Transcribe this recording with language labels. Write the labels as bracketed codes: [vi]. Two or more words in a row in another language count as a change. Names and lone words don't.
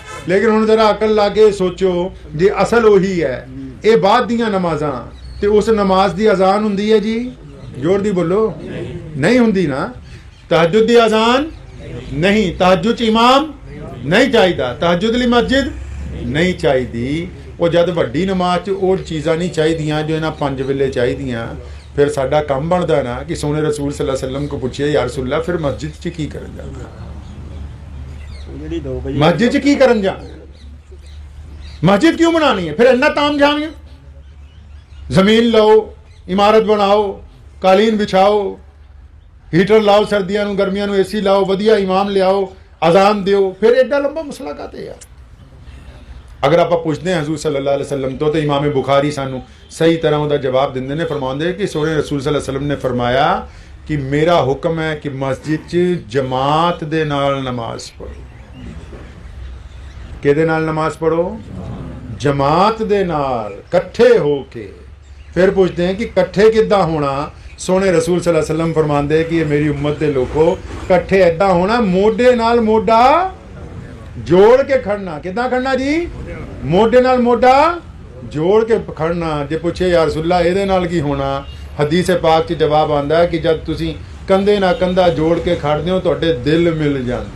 [pa] لیکن ہن ذرا عقل لا کے سوچو، جے اصل اوہی ہے، یہ بعد دیاں نمازاں تے اس نماز دی اذان ہندی ہے جی، زور دی بولو، نہیں ہندی ناں. تہجد دی اذان نہیں، تہجد چ امام نہیں چاہیدا، تہجد لئی مسجد نہیں چاہیدی. وہ جد وڈی نماز چ وہ چیزاں نہیں چاہیے جو انہاں 5 ویلے چاہیے، فیر ساڈا کم بندا ناں کہ سوہنے رسول [ar] صلى الله عليه وسلم [pa] کو پوچھیے [ar] يا رسول الله [pa] فیر مسجد چ کی کرن جانا، مسجد چ کی کرن جانا، مسجد کیوں بنانی ہے، فیر اینا تام جھام. زمین لو، عمارت بناؤ، قالین وچھاؤ، ہیٹر لاؤ، سردیاں نوں گرمیاں نوں اے سی لاؤ، ودھیا امام لیاؤ، اذان دیو، فیر ایڈا لمبا مسئلہ کاہدے یار. اگر آپ پوچھتے ہیں حضور [ar] صلى الله عليه وسلم [pa] تو امام بخاری سانوں صحیح طرح اوہدا جواب دیندے نے، فرماؤندے کہ سوہنے رسول [ar] صلى الله عليه وسلم [pa] نے فرمایا کہ میرا حکم ہے کہ مسجد چ جماعت دے نال نماز پڑھو. کہدے نال نماز پڑھو؟ جماعت دے نال، کٹھے ہو کے. فیر پوچھتے ہیں کہ کٹھے کداں ہونا؟ سوہنے رسول [ar] صلى الله عليه وسلم [pa] فرماندے کہ اے میری امت دے لوکو کٹھے ایداں ہونا، موڈھے نال موڈھا جوڑ کے کھڑنا. کداں کھڑنا جی? موڈھے نال موڈھا جوڑ کے کھڑنا. جے پچھے [ar] يا رسول الله [pa] ایہدے نال کی ہونا، حدیث پاک چ جواب آندا ہے کہ جب تسیں کندھے نال کندھا جوڑ کے کھڑدے ہو تہاڈے دل مل جاندے.